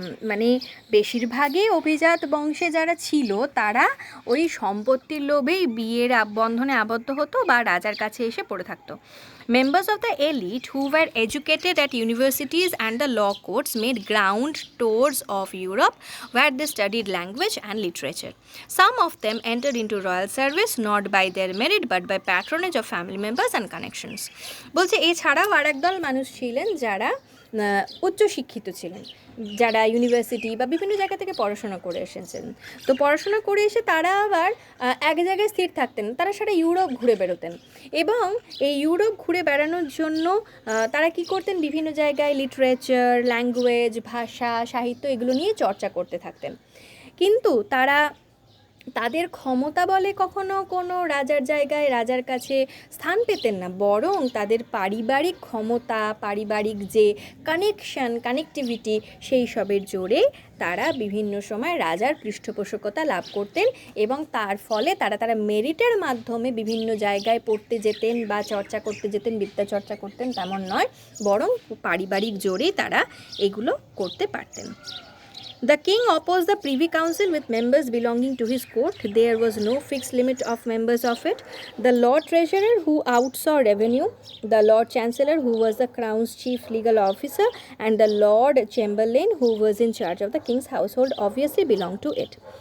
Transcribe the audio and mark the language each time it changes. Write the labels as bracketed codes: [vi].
[bn] মানে বেশিরভাগই অভিজাত বংশে যারা ছিল তারা ওই সম্পত্তির লোভেই বিয়ের বন্ধনে আবদ্ধ হতো বা রাজার কাছে এসে পড়ে থাকতো। [en] Members of the elite who were educated at universities and the law courts made ground tours of Europe where they studied language and literature. Some of them entered into royal service not by their merit but by patronage of family members and connections. [bn] বলছে এছাড়াও আরেক দল মানুষ ছিলেন যারা উচ্চশিক্ষিত ছিলেন, যারা ইউনিভার্সিটি বা বিভিন্ন জায়গা থেকে পড়াশোনা করে এসেছেন। তো পড়াশোনা করে এসে তারা আবার এক জায়গায় স্থির থাকতেন, তারা সারা ইউরোপ ঘুরে বেরোতেন, এবং এই ইউরোপ ঘুরে বেড়ানোর জন্য তারা কি করতেন, বিভিন্ন জায়গায় লিটারেচার, ল্যাঙ্গুয়েজ, ভাষা, সাহিত্য এগুলো নিয়ে চর্চা করতে থাকতেন। কিন্তু তাদের ক্ষমতা বলে কখনো কোনো রাজার জায়গায় রাজার কাছে স্থান পেতেন না, বরং তাদের পারিবারিক ক্ষমতা, পারিবারিক যে কানেকটিভিটি সেই সবের জোরে তারা বিভিন্ন সময় রাজার পৃষ্ঠপোষকতা লাভ করতেন, এবং তার ফলে তারা মেরিটের মাধ্যমে বিভিন্ন জায়গায় পড়তে যেতেন বা চর্চা করতে যেতেন, বিদ্যা চর্চা করতেন তেমন নয়, বরং পারিবারিক জোরেই তারা এগুলো করতে পারতেন। [en] The king opposed the Privy Council with members belonging to his court. There was no fixed limit of members of it. The Lord Treasurer, who outsaw revenue, the Lord Chancellor, who was the Crown's chief legal officer, and the Lord Chamberlain, who was in charge of the king's household, obviously belonged to it.